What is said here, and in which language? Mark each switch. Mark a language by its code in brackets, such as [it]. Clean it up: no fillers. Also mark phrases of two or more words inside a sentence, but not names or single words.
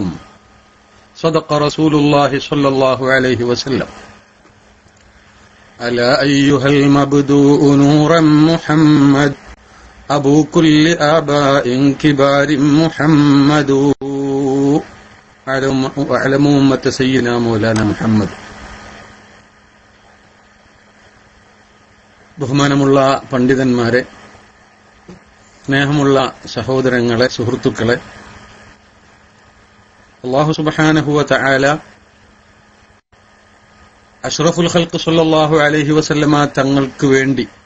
[ar] صدق رسول الله صلى الله عليه وسلم. ألا أيها المبدوء نورا محمد، أبو كل آباء كبار محمد، وأعلم أمة سيدنا مولانا محمد. [ml] ബഹുമാനമുള്ള പണ്ഡിതന്മാരെ, സ്നേഹമുള്ള സഹോദരങ്ങളെ, സുഹൃത്തുക്കളെ, [ar] الله سبحانه وتعالى أشرف الخلق صلى الله عليه وسلم [ml] തങ്ങൾക്ക് വേണ്ടി